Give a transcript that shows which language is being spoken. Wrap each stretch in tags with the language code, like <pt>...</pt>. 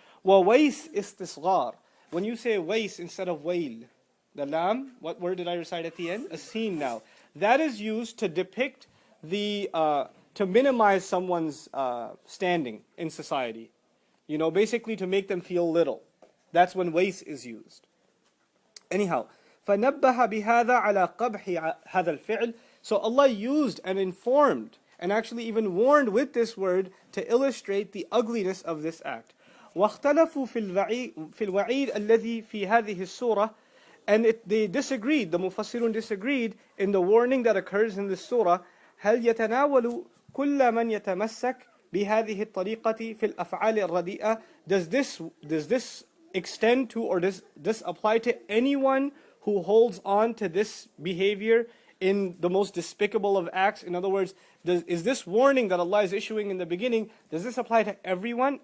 <ar>وَوَيْس</ar> <en>istisghar. When you say ways instead of wail, the lam, what word did I recite at the end? A sin now. That is used to depict to minimize someone's standing in society. Basically to make them feel little. That's when ways is used. Anyhow,</en> <ar>فَنَبَّهَ بِهَذَا عَلَى قَبْحِ هَذَا الْفِعْلِ.</ar> <en>So Allah used and informed and actually even warned with this word to illustrate the ugliness of this act.</en> <ar>وَاخْتَلَفُوا فِي الْوَعِيدِ الَّذِي فِي هَذِهِ السُّورَةِ.</ar> <en>And they disagreed, the Mufassirun disagreed in the warning that occurs in this surah.</en> <ar>هل يتناول كل من يتمسك بهذه الطريقة في الأفعال الرديئة.</ar> <en>Does this extend to, or does this apply to anyone who holds on to this behavior in the most despicable of acts? In other words, is this warning that Allah is issuing in the beginning, does this apply to everyone?</en>